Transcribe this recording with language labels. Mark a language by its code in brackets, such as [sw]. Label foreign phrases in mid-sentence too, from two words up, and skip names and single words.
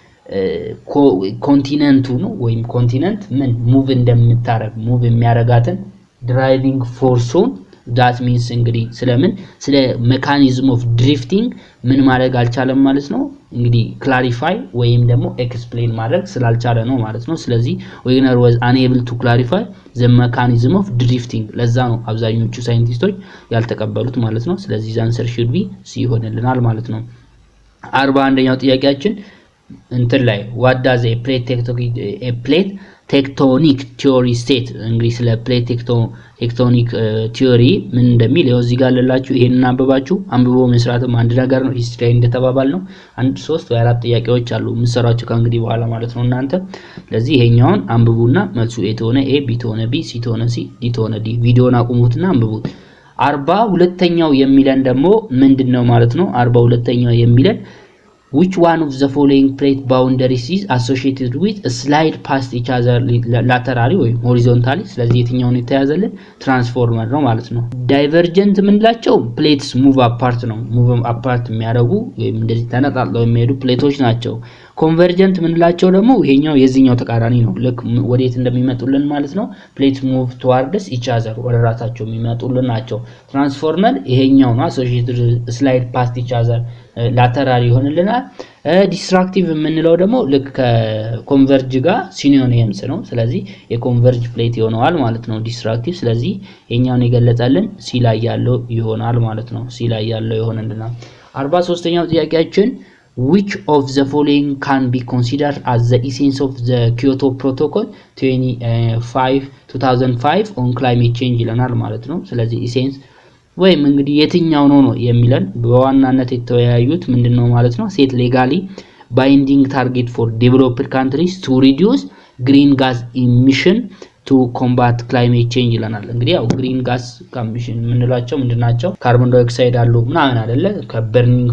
[am] ኮንቲነንቱ ነው ወይም ኮንቲነንት ምን ሙቭ እንደምታረግ ሙቭ የሚያረጋትን ድራይቪንግ ፎርሱን [en] that means [am] እንግዲህ ስለ [en] mechanism of drifting [am] ምን ማድረግ አልቻለም ማለት ነው እንግዲህ clarify ወይም ደግሞ explain ማድረግ ስላልቻለ ነው ማለት ነው። ስለዚህ [en] Wegener was unable to clarify the mechanism of drifting [am] ለዛ ነው አብዛኞቹ ሳይንቲስቶች ያልተቀበሉት ማለት ነው። ስለዚህ [en] answer should be C [am] ይሆንልናል ማለት ነው። 41ኛው ጥያቄያችን እንትን ላይ [en] what does a plate tectonic theory state [am] እንግዲህ ስለ [en] plate tectonic theory [am] ምን እንደሚል ያው እዚህ ጋር አለላችሁ ይሄንን አንብቦ መስራትም አንድ ነገር ነው። ሂስትሪ እንደተባባል ነው 1 3 ወይ 4 ጥያቄዎች አሉ ምሰራችሁ ከእንግዲህ በኋላ ማለት ነው እናንተ። ስለዚህ ይሄኛውን አንብቡና መልሱ A ተሆነ A B ተሆነ B C ተሆነ C D ተሆነ D ቪዲዮውን አቁሙትና አንብቡት። 42ኛው የሚለን ደግሞ ምንድነው ማለት ነው 42ኛው የሚለን [en] which one of the following plate boundaries is associated with a slide past each other laterally or horizontally [am] ስለዚህ የትኛው ነው የተያዘልን ትራንስፎርመር ነው ማለት ነው። ዳይቨርጀንት ምንላቸው [en] plates move apart [am] የሚያደርጉ ወይም እንደዚህ ተነጣጥለው የሚሄዱ ፕሌቶች ናቸው። ኮንቨርጀንት ምንላቸው ደግሞ ይሄኛው የዚህኛው ተቃራኒ ነው ልክ ወዴት እንደሚመጡልን ማለት ነው [en] plates move towards each other [am] ወደ ራሳቸው የሚመጡልን ናቸው። ትራንስፎርመር ይሄኛው ነው [en] associated slide past each other [am] ላተራሊ ይሆንልናል። ዲስትራክቲቭ የምንለው ደግሞ ልክ ከኮንቨርጅ ጋር ሲኖኒምስ ነው። ስለዚህ የኮንቨርጅ ፕሌት ይሆናል ማለት ነው ዲስትራክቲቭ። ስለዚህ የኛውን የገለጸልን ሲ ላይ ያለው ይሆናል ማለት ነው። ሲ ላይ ያለው ይሆንልናል። 43ኛው ጥያቄያችን [en] which of the following can be considered as the essence of the Kyoto Protocol 2005 on climate change [am] ይለናል ማለት ነው። ስለዚህ essence ወይም እንግዲህ የትኛው ነው የሚለን በዋናነት የተወያዩት ምንድነው ማለት ነው [en] set legally binding target for developed countries to reduce green gas emission to combat climate change [am] ይለናል። እንግዲህ ያው [en] green gas emission [am] ምንላቸው ምንድናቸው [en] carbon dioxide [am] አሉ ምናምን አይደለ ከበርኒንግ